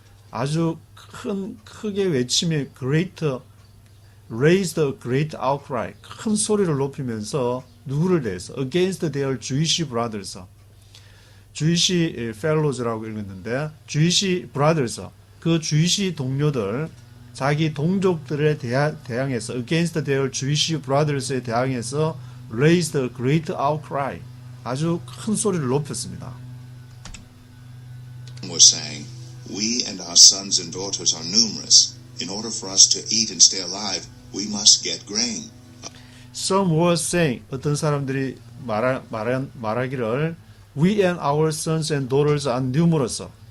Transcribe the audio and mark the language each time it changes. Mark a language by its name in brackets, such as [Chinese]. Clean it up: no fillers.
[Korean] 아주 크게 외치며 [English] raised a great outcry. [Korean] 큰 소리를 높이면서 누구를 대해서 [English] against their Jewish brothers. Jewish fellows [Korean] 라고 읽었는데 [English] Jewish brothers. [Korean] 그 Jewish 동료들 자기 동족들에 대항해서 [English] against their Jewish brothers [Korean] 에 대항해서 [English] raised a great outcry. [Korean] 아주 큰 소리를 높였습니다. [English] Was saying, We and our sons and daughters are numerous. In order for us to eat and stay alive, we must get grain. Some were saying, [Korean] 어떤 사람들이 말하기를 [English] We and our sons and daughters are numerous.